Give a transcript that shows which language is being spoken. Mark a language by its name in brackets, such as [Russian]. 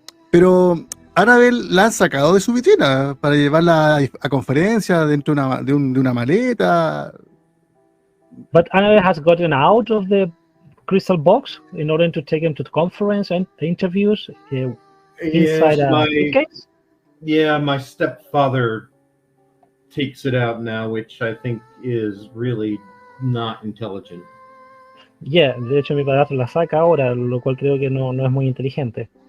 [Spanish] Pero Annabelle la han sacado de su vitrina para llevarla a conferencias dentro de una maleta. [English] But Annabelle has gotten out of the crystal box in order to take him to the conference and the interviews inside a suitcase. Yeah, my stepfather takes it out now, which I think is really not intelligent. [Spanish] Yeah, de hecho mi padrastro la saca ahora, lo cual creo que no es muy inteligente.